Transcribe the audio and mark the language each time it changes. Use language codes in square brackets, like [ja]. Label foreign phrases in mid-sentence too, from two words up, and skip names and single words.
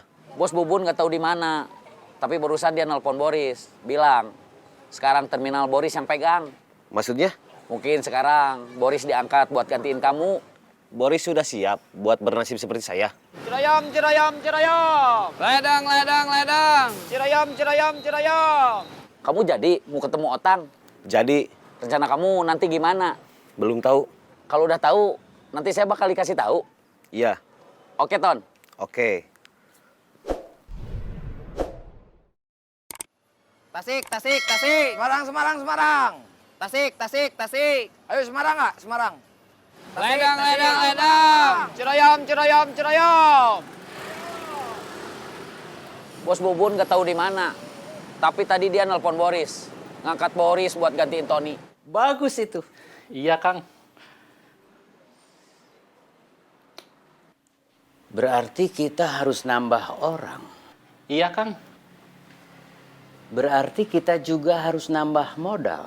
[id] Bos Bubun nggak tahu di mana. Tapi barusan dia nelpon Boris. Bilang, sekarang terminal Boris yang pegang. maksudnya Mungkin sekarang Boris diangkat buat gantiin kamu. Boris sudah siap buat bernasib seperti saya. Cirayam, cirayam, cirayam. Ledang, ledang, ledang. Cirayam, cirayam, cirayam. Kamu jadi mau ketemu Otang. Jadi, Rencana kamu nanti gimana? belum tahu. Kalau udah tahu, nanti saya bakal dikasih tahu. Iya, Oke, Ton. oke. Tasik, tasik, tasik. Semarang, Semarang, Semarang. Tasik, tasik, tasik. Ayo Semarang nggak? Semarang. Ledang, ledang, ledang. Cirayam, cirayam, cirayam. Bos Bubun nggak tahu di mana. Tapi tadi dia nelpon Boris. Ngangkat Boris buat gantiin Tony. Bagus itu. Iya, Kang. Berarti kita harus nambah orang. Iya, Kang. Berarti kita juga harus nambah modal.